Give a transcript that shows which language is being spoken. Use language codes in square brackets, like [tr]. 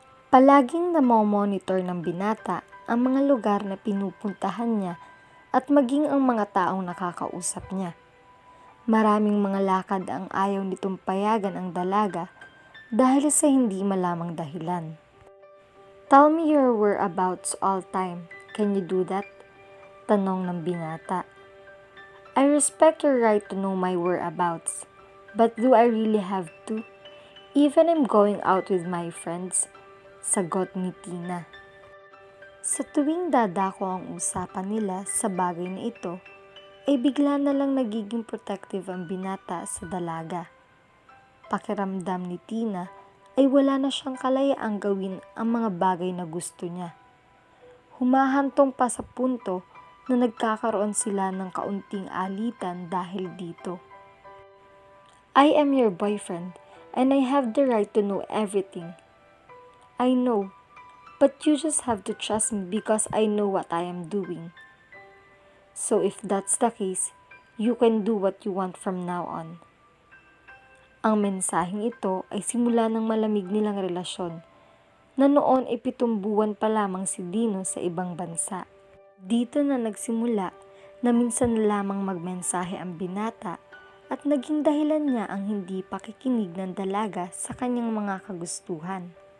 [tl] Palaging namomonitor ng binata ang mga lugar na pinupuntahan niya at maging ang mga taong nakakausap niya. Maraming mga lakad ang ayaw nitong payagan ang dalaga dahil sa hindi malamang dahilan. [en] "Tell me your whereabouts all time. Can you do that?" [tl] Tanong ng binata. [en] "I respect your right to know my whereabouts, but do I really have to? Even I'm going out with my friends," [tl] sagot ni Tina. Sa tuwing dadako ang usapan nila sa bagay na ito, ay bigla na lang nagiging protective ang binata sa dalaga. Pakiramdam ni Tina ay wala na siyang kalayaang gawin ang mga bagay na gusto niya. Humahantong pa sa punto na nagkakaroon sila ng kaunting alitan dahil dito. [en] "I am your boyfriend and I have the right to know everything. I know, but you just have to trust me because I know what I am doing. So if that's the case, you can do what you want from now on." [tl] Ang mensaheng ito ay simula ng malamig nilang relasyon, na noon ay 7 buwan pa lamang si Dino sa ibang bansa. Dito na nagsimula na minsan na lamang magmensahe ang binata at naging dahilan niya ang hindi pakikinig ng dalaga sa kanyang mga kagustuhan.